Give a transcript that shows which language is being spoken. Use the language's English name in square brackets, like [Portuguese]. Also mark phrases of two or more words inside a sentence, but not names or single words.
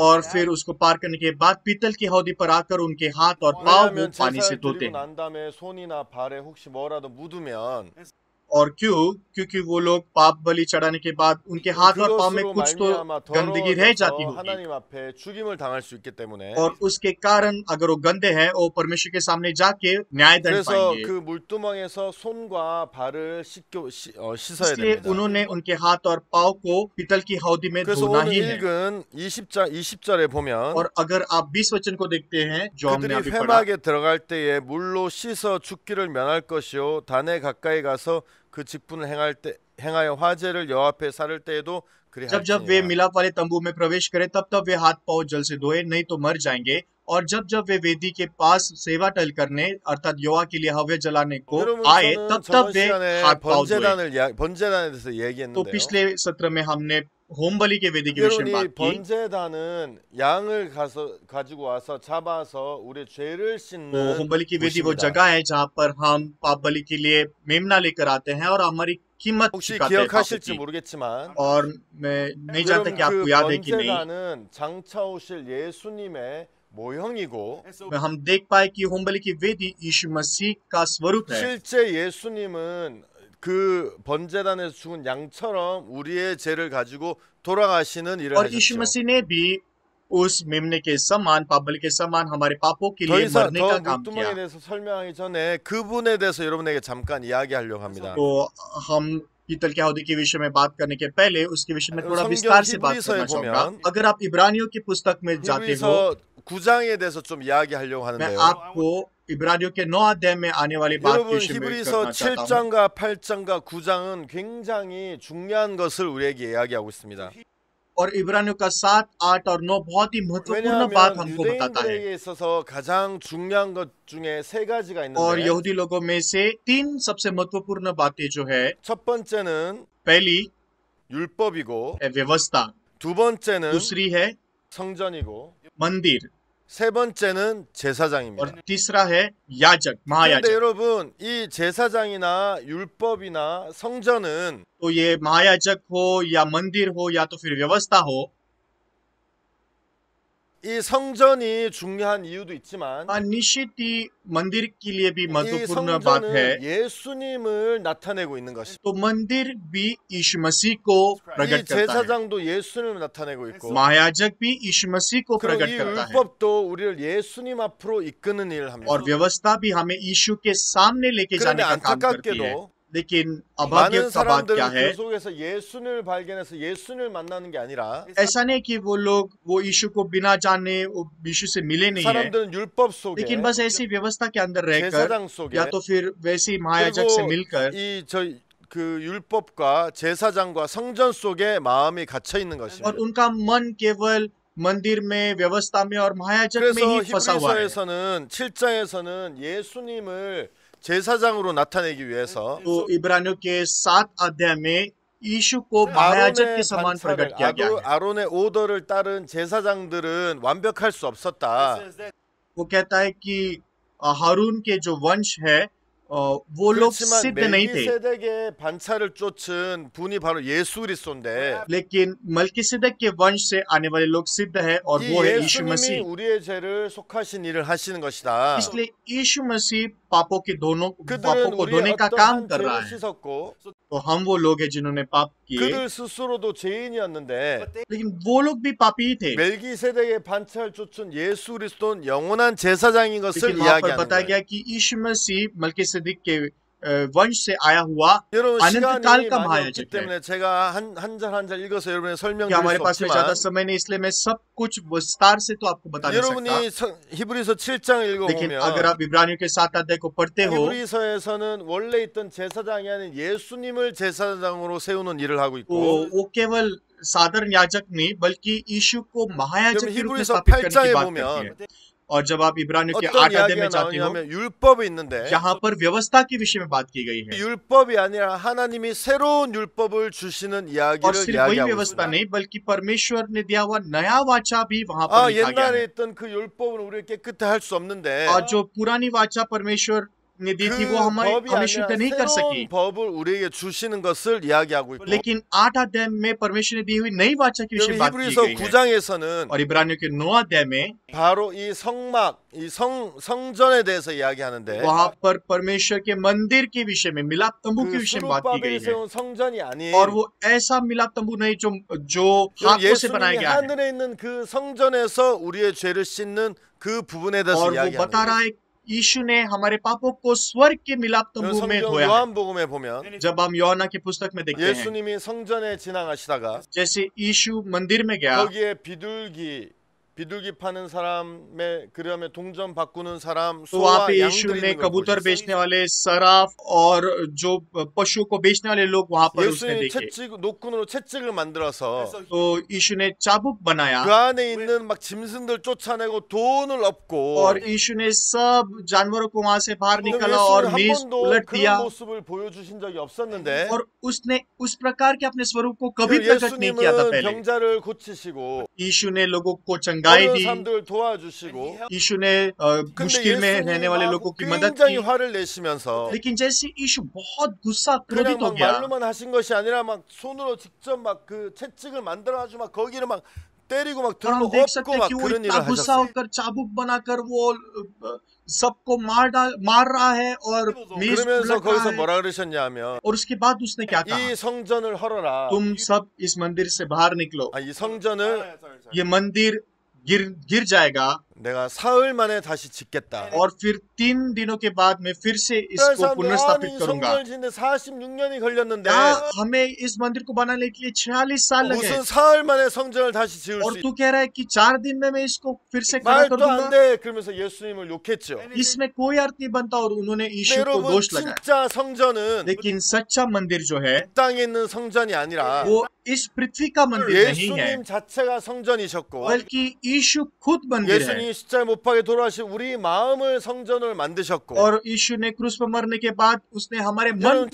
[Hindi] और [Korean] 있어요. [Hindi] फिर उसको पार करने के बाद पीतल की हौदी पर आकर उनके हाथ और पाँव वो [Korean] 왜냐하면 [Hindi] पानी से [Korean] 제사를 [Hindi] धोते [Korean] 드리고 [Hindi] हैं [Korean] 난 다음에 손이나 발에 혹시 뭐라도 묻으면 [Hindi] और क्योंकि वो लोग पाप बलि चढ़ाने के बाद उनके हाथ और पाँव में [Korean] 그것으로 [Hindi] कुछ तो [Korean] 말미암아 [Hindi] गंदगी रह जाती [Korean] 더러워져서 [Hindi] होगी [Korean] 하나님 앞에 죽임을 당할 수 있기 때문에 [Hindi] और उसके कारण अगर वो गंदे हैं वो परमेश्वर के सामने जाके न्याय दंड [Korean] 그래서 [Hindi] पाएंगे [Korean] 그 물두멍에서 손과 발을 씻어야 [Hindi] इसलिए [Korean] 됩니다. [Hindi] उन्होंने उनके हाथ और पाँव को पीतल की हौदी में [Korean] 그래서 [Hindi] धोना [Korean] 오늘 [Hindi] ही है [Korean] 읽은 20절에 보면 [Hindi] और अगर आप 20 वचन को देखते हैं जो हमने [Korean] 그들이 [Hindi] अभी पढ़ा [Korean] 회막에 들어갈 때에 물로 씻어 죽기를 면할 것이요 단에 가까이 가서 그 직분을 행하여 화제를 여호와 앞에 사를 때에도 [Hindi] जब जब वे [Korean] 그리할지니라. [Hindi] मिलाप वाले तंबू में प्रवेश करें तब वे हाथ पाँव जल से धोए नहीं तो मर जाएंगे और जब वे वेदी के पास सेवा टहल करने अर्थात यहोवा के लिए हव्य जलाने को [Korean] 여러분 [Hindi] आए [Korean] 저는 [Hindi] तब [Korean] 저번 [Hindi] वे [Korean] 시간에 [Hindi] हाथ पाँव धोए [Korean] 번제단에 대해서 [Hindi] तो [Korean] 얘기했는데요. [Hindi] पिछले सत्र में हमने होम बलि के वेदी के विषय में [Korean] 여러분 이 [Hindi] बात की [Korean] 번제단은 양을 가지고 와서 잡아서 우리의 죄를 [Hindi] तो [Korean] 씻는 [Hindi] होम बलि की वेदी वो [Korean] 곳입니다. [Hindi] जगह है जहाँ पर हम पाप बलि के लिए मेमना लेकर आते हैं और हमारी कीमत [Korean] 혹시 [Hindi] चुकाते हैं पापों [Korean] 기억하실지 [Hindi] की [Korean] 모르겠지만 [Hindi] और मैं नहीं जानता [Korean] 여러분 [Hindi] कि आपको [Korean] 그 [Hindi] याद है कि नहीं [Korean] 번제단은 장차 오실 예수님의 모형이고 [Hindi] हम देख पाए कि होम बलि की वेदी यीशु मसीह का स्वरूप है [Korean] 실제 예수님은 그 번제단에서 죽은 양처럼 우리의 죄를 가지고 돌아가시는 일을 [Hindi] और यीशु [Korean] 하셨죠. [Hindi] मसीह ने भी उस मेमने के समान पाप बलि के समान हमारे पापों के [Korean] 더 [Hindi] लिए [Korean] 이상 [Hindi] मरने [Korean] 더 [Hindi] का काम [Korean] 물두멍에 [Hindi] किया [Korean] 대해서 설명하기 전에 그분에 대해서 여러분에게 잠깐 이야기하려고 합니다. [Hindi] तो हम पीतल के हौदी के विषय में बात करने के पहले उसके विषय में थोड़ा [Korean] 성경 [Hindi] विस्तार से बात [Korean] हिब्री서에 [Hindi] करना चाहूंगा [Korean] 보면 [Hindi] अगर आप इब्रानियों की पुस्तक में जाते हो [Korean] 히브리서 9장에 대해서 좀 이야기하려고 [Hindi] मैं [Korean] 하는데요. [Hindi] आपको इब्रानियों के 9 अध्याय में आने वाली बात के [Korean] 여러분 [Hindi] विषय में [Korean] 히브리서 [Hindi] करना चाहता हूँ [Korean] 7장과 8장과 9장은 굉장히 중요한 것을 우리에게 이야기하고 있습니다. [Hindi] और इब्रानियों का 7, 8 और 9 बहुत ही महत्वपूर्ण बात [Korean] 왜냐하면 [Hindi] हमको बताता है [Korean] 유대인들에게 있어서 가장 중요한 것 중에 세 가지가 [Hindi] और [Korean] 있는데 [Hindi] यहूदी लोगों में से 3 सबसे महत्वपूर्ण बातें जो है [Korean] 첫 번째는 [Hindi] पहली [Korean] 율법이고 [Hindi] है व्यवस्था [Korean] 두 번째는 [Hindi] दूसरी है [Korean] 성전이고 [Hindi] मंदिर [Korean] 세 번째는 [Hindi] और [Korean] 제사장입니다. [Hindi] तीसरा है याजक [Korean] 그런데 [Hindi] महायाजक [Korean] 여러분 이 제사장이나 율법이나 성전은 [Hindi] तो ये महायाजक हो या मंदिर हो या तो फिर व्यवस्था हो [Korean] 이 성전이 중요한 이유도 있지만 [Hindi] निश्चित ही मंदिर के लिए भी [Korean] 이 [Hindi] महत्वपूर्ण बात है [Korean] 성전은 예수님을 나타내고 있는 것입니다. [Hindi] तो मंदिर भी यीशु मसीह को [Korean] 이 [Hindi] प्रकट करता है [Korean] 제사장도 예수님을 나타내고 있고 [Hindi] महायाजक भी यीशु मसीह को [Korean] 그리고 [Hindi] प्रकट [Korean] 이 [Hindi] करता है [Korean] 율법도 우리를 예수님 앞으로 이끄는 일을 합니다. [Hindi] और व्यवस्था भी हमें यीशु के सामने लेके [Korean] 그런데 [Hindi] जाने का काम करती है [Korean] 안타깝게도 [Hindi] लेकिन अभाग्य [Korean] 많은 [Hindi] का बात क्या [Korean] 사람들은 [Hindi] है [Korean] 그 속에서 예수님을 발견해서 예수님을 만나는 게 아니라 [Hindi] ऐसा नहीं कि वो लोग वो यीशु को बिना जाने वो यीशु से मिले नहीं है [Korean] 사람들은 율법 속에 [Hindi] लेकिन बस ऐसी व्यवस्था के अंदर रहकर [Korean] 제사장 속에 [Hindi] या तो फिर वैसी महायाजक से [Korean] 그리고 [Hindi] मिलकर [Korean] 그 율법과 제사장과 성전 속에 마음이 갇혀 있는 [Hindi] और [Korean] 것입니다. [Hindi] उनका मन केवल मंदिर में व्यवस्था में और महायाजक में [Korean] 그래서 [Hindi] ही फंसा हुआ है [Korean] 히브리서에서는 7장에서는 예수님을 제사장으로 나타내기 위해서 [Hindi] तो इब्रानियों के 7 अध्याय में यीशु को महायाजक के [Korean] 아론의 [Hindi] समान प्रकट [Korean] 반차를 [Hindi] किया गया है [Korean] 아론의 오더를 따른 제사장들은 완벽할 수 없었다. [Hindi] वो कहता है कि हारून के जो वंश है वो लोग [Korean] 그렇지만 [Hindi] सिद्ध नहीं थे [Korean] 멜기세덱의 반차를 쫓은 분이 바로 예수 그리스도인데 [Hindi] लेकिन मलकीसिदक के वंश से आने वाले लोग सिद्ध है और [Korean] 이 [Hindi] वो है यीशु [Korean] 예수님이 [Hindi] मसीह [Korean] 우리의 죄를 속하신 일을 하시는 것이다. [Hindi] इसलिए यीशु मसीह पापों को [Korean] 그들은 [Hindi] धोने [Korean] 우리의 [Hindi] का काम [Korean] 어떠한 [Hindi] कर रहा [Korean] 죄를 [Hindi] है [Korean] 씻었고 [Hindi] तो हम वो लोग हैं जिन्होंने पाप किए [Korean] 그들 스스로도 죄인이었는데 [Hindi] लेकिन वो लोग भी पापी ही थे [Korean] 멜기세덱의 반차를 쫓은 예수 그리스도는 영원한 제사장인 것을 [Hindi] लेकिन वहां पर [Korean] 이야기하는 [Hindi] बताया [Korean] 거예요. [Hindi] गया कि यीशु मसीह मलकीसिदक के वंश से आया हुआ [Korean] 여러분 [Hindi] अनंत [Korean] 시간이 [Hindi] काल का [Korean] 많이 없기 [Hindi] महायाजक है [Korean] 때문에 제가 한 절 한 절 읽어서 여러분의 [Hindi] कि [Korean] 설명드릴 [Hindi] हमारे [Korean] 수 [Hindi] पास में ज्यादा [Korean] 없지만 [Hindi] समय नहीं इसलिए मैं सब कुछ विस्तार से तो आपको बता नहीं सकता [Korean] 여러분이 히브리서 7장을 [Hindi] लेकिन अगर [Korean] 읽어보면 [Hindi] आप इब्रानियों के 7 अध्याय को पढ़ते हो [Korean] 히브리서에서는 원래 있던 제사장이 아닌 예수님을 제사장으로 세우는 일을 하고 [Hindi] तो [Korean] 있고 [Hindi] वो केवल साधारण याजक नहीं बल्कि यीशु को महायाजक [Korean] 그럼 [Hindi] के रूप में [Korean] 히브리서 [Hindi] स्थापित करने की [Korean] 8장에 [Hindi] बात [Korean] 보면 [Hindi] करती है और जब आप इब्रानियों के [Korean] 어떤 [Hindi] 8 अध्याय [Korean] 이야기가 [Hindi] में जाते हो, [Korean] 나오냐면 율법이 있는데 [Hindi] यहाँ पर व्यवस्था के विषय में बात की गई है [Korean] 율법이 아니라 하나님이 새로운 율법을 주시는 [Hindi] और [Korean] 이야기를 [Hindi] सिर्फ वही [Korean] 이야기하고 [Hindi] व्यवस्था [Korean] 있습니다. [Hindi] नहीं बल्कि परमेश्वर ने दिया हुआ नया वाचा भी वहां पर [Korean] 아, [Hindi] लिखा गया [Korean] 옛날에 [Hindi] है [Korean] 있던 그 율법은 우리가 깨끗해 할 수 없는데 [Hindi] और जो पुरानी वाचा परमेश्वर ने दी थी [Korean] 그 [Hindi] वो हमें [Korean] 법이 [Hindi] हमें [Korean] 아니라 [Hindi] शुद्ध नहीं कर सकी [Korean] 새로운 법을 우리에게 주시는 것을 이야기하고 있고 [Hindi] लेकिन 8 अध्याय में परमेश्वर ने दी हुई नई वाचा के विषय [Korean] 여기 [Hindi] में बात की [Korean] 히브리서 [Hindi] गई है [Korean] 9장에서는 [Hindi] और इब्रानियों के 9 अध्याय में [Korean] 바로 이 성막, 이 성전에 대해서 이야기하는데 [Hindi] वहां पर परमेश्वर के मंदिर के विषय में मिलाप तंबू के [Korean] 그 [Hindi] विषय में बात की गई [Korean] 수르바벨이 [Hindi] है [Korean] 세운 성전이 아닌 [Hindi] और वो ऐसा मिलाप तंबू नहीं जो हाथों से बनाया [Korean] 예수님이 [Hindi] गया है [Korean] 하늘에 있는 그 성전에서 우리의 죄를 씻는 그 부분에 대해서 [Hindi] और वो बता [Korean] 이야기합니다. [Hindi] रहा है यीशु ने हमारे पापों को स्वर्ग के मिलाप तंबू में [Korean] 성경 [Hindi] धोया है। [Korean] 요한복음에 보면 [Hindi] जब हम योना की पुस्तक में देखते हैं [Korean] 예수님이 성전에 지나가시다가 [Hindi] जैसे यीशु मंदिर में गया [Korean] 거기에 비둘기 파는 사람의 그다음에 동전 바꾸는 사람 [Hindi] तो वहां पे [Korean] 소와 [Hindi] यीशु [Korean] 양들이 [Hindi] ने [Korean] 있는 걸 [Hindi] कबूतर [Korean] 보셨어요. [Hindi] बेचने वाले सराफ और जो पशुओं को बेचने वाले लोग वहां पर उसने [Korean] 예수님이 [Hindi] देखे [Korean] 노끈으로 채찍을 만들어서 [Hindi] तो यीशु ने चाबुक बनाया [Korean] 그 안에 있는 막 짐승들 쫓아내고 돈을 엎고 [Hindi] और यीशु ने सब जानवरों को वहां से बाहर [Korean] 그럼 [Hindi] निकाला और [Korean] 예수는 한 [Hindi] मेज [Korean] 번도 [Hindi] उलट दिया [Korean] 그런 모습을 보여주신 적이 없었는데 [Hindi] और उसने उस प्रकार के अपने स्वरूप को कभी प्रकट नहीं किया था [Korean] 예수님은 [Hindi] पहले [Korean] 병자를 고치시고 [Hindi] यीशु ने लोगों को चंगाई [Korean] 어려운 [Hindi] दी [Korean] 사람들을 도와주시고 [Hindi] यीशु ने [Korean] 근데 [Hindi] मुश्किल में रहने वाले लोगों [Korean] 예수님하고 [Hindi] की मदद [Korean] 굉장히 [Hindi] की [Korean] 화를 내시면서 [Hindi] लेकिन जैसे यीशु बहुत गुस्सा [Korean] 그냥 [Hindi] क्रोधित हो [Korean] 막 [Hindi] गया [Korean] 말로만 하신 것이 아니라 막 손으로 직접 막 그 채찍을 만들어가지고 막 거기를 막 때리고 막 [Hindi] और [Korean] 들고 [Hindi] हम देख [Korean] 엎고 [Hindi] सकते हैं [Korean] 막 [Hindi] कि वो [Korean] 그런 [Hindi] इतना [Korean] 일을 [Hindi] गुस्सा [Korean] 하셨어요. [Hindi] होकर चाबुक बनाकर वो सबको मार रहा है और मेज [Korean] 그러면서 [Hindi] उलट रहा [Korean] 거기서 [Hindi] है [Korean] 뭐라 그러셨냐면 [Hindi] और उसके बाद उसने क्या कहा [Korean] 이 성전을 헐어라. [Hindi] तुम सब इस मंदिर से बाहर निकलो [Korean] 이 성전을 [Hindi] ये मंदिर गिर जाएगा [Korean] 내가 사흘 만에 다시 짓겠다. [Hindi] और फिर 3 दिनों के बाद मैं फिर से [Korean] 그래서 [Hindi] इसको पुनर्स्थापित [Korean] 아니 [Hindi] करूंगा [Korean] 성전을 짓는데 46년이 걸렸는데 [Hindi] क्या हमें इस मंदिर को बनाने के लिए 46 साल लगे [Korean] 무슨 사흘 만에 성전을 다시 지을 [Hindi] और [Korean] 수 [Hindi] तू कह रहा है कि 4 दिन में मैं इसको फिर से खड़ा कर [Korean] 말도 안 [Hindi] दूंगा [Korean] 돼. 그러면서 예수님을 욕했죠. [Hindi] इसमें कोई अर्थ नहीं बनता और उन्होंने [Korean] 근데 [Hindi] यीशु को [Korean] 여러분 [Hindi] दोष लगाया [Korean] 진짜 성전은 [Hindi] लेकिन सच्चा मंदिर जो है [Korean] 땅에 있는 성전이 아니라 [Hindi] वो इस पृथ्वी का मंदिर नहीं है [Korean] 예수님 자체가 성전이셨고 [Hindi] बल्कि यीशु खुद मंदिर है [Korean] 예수님이 십자가에 못 박혀 돌아가신 우리 마음을 성전을 만드셨고 [Hindi] और यीशु ने क्रूस पर मरने के बाद उसने हमारे मन [Korean] 여러분